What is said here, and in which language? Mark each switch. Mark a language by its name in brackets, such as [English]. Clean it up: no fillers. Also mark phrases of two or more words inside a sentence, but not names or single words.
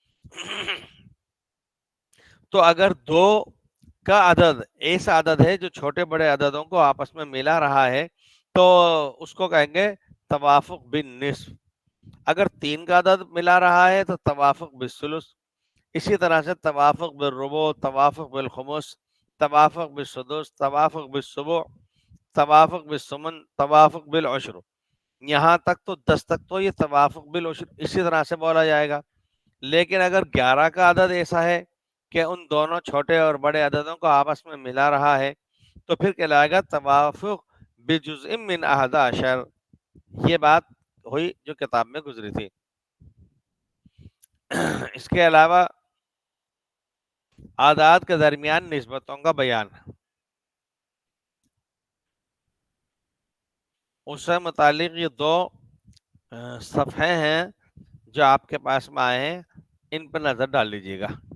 [Urdu] تو اگر 2 کا عدد ایسا عدد ہے جو چھوٹے بڑے عددوں کو آپس میں ملا رہا ہے تو اس کو کہیں گے توافق بالنصف. اگر 3 کا عدد ملا رہا ہے تو توافق بالثلث. اسی طرح سے توافق بالربع, توافق بالخمس, توافق بالسدس, توافق بالسبع, توافق بالثمن, توافق بالعشر. یہاں تک تو 10 تک تو یہ توافق بالعشر اسی طرح سے بولا جائے گا. لیکن اگر 11 کا عدد ایسا ہے کہ ان دونوں چھوٹے اور بڑے عددوں کو آپس میں ملا رہا ہے تو پھر کہلائے گا [Arabic] توافق بجزء من [Urdu] 11. یہ بات ہوئی جو کتاب میں گزری تھی. اس کے علاوہ اعداد کے درمیان نسبتوں کا بیان, اس سے متعلق یہ 2 صفحے ہیں جو آپ کے پاس میں آئے ہیں, ان پر نظر ڈال لیجیے گا.